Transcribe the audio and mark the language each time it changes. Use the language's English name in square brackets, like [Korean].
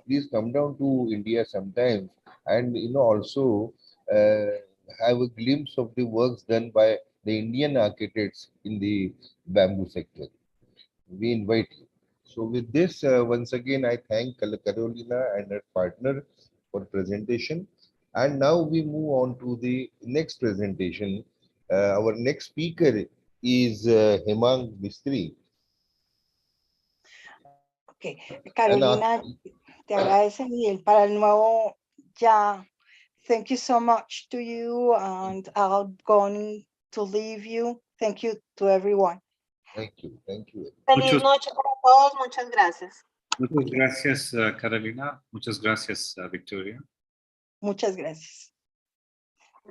[English] Please come down to India sometime, and also have a glimpse of the works done by the Indian architects in the bamboo sector. We invite you. So with this, once again, I thank Carolina and her partner for presentation. And now we move on to the next presentation. Our next speaker is Hemang Mistry. [Spanish] Okay, Carolina, te agradecen, y para el nuevo ya [English] Thank you so much to you, and I'm going to leave you. Thank you to everyone. Thank you. Thank you. [Spanish] Feliz Muchos- noche para todos. Muchas gracias. Muchas gracias, Carolina. Muchas gracias, Victoria. Muchas gracias. Un